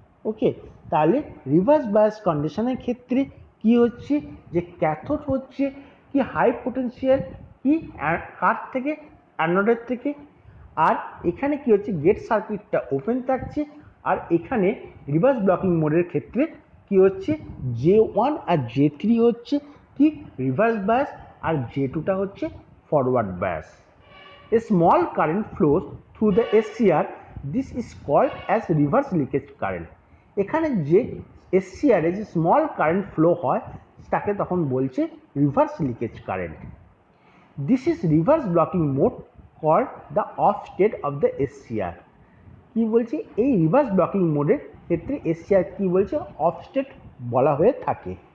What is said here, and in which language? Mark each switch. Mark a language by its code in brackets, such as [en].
[bn] ওকে, তাহলে reverse bias কন্ডিশনের ক্ষেত্রে কি হচ্ছে, যে ক্যাথোড হচ্ছে কি হাই পোটেনশিয়াল কি কার থেকে, অ্যানোডের থেকে। আর এখানে কি হচ্ছে, গেট সার্কিটটা ওপেন থাকছে। আর এখানে রিভার্স ব্লকিং মোডের ক্ষেত্রে কি হচ্ছে, জে ওয়ান আর জে থ্রি হচ্ছে কি রিভার্স বায়াস আর জে টুটা হচ্ছে forward bias. [en] A small current flows through the SCR. This is called as reverse leakage current. [bn] এখানে যে SCR এ যে স্মল কারেন্ট ফ্লো হয় তাকে তখন বলছে reverse leakage current. [en] This is reverse blocking mode called the off state of the SCR। [bn] কি বলছে, এই রিভার্স ব্লকিং মোডের ক্ষেত্রে SCR কি বলছে, অফ স্টেট বলা হয়ে থাকে।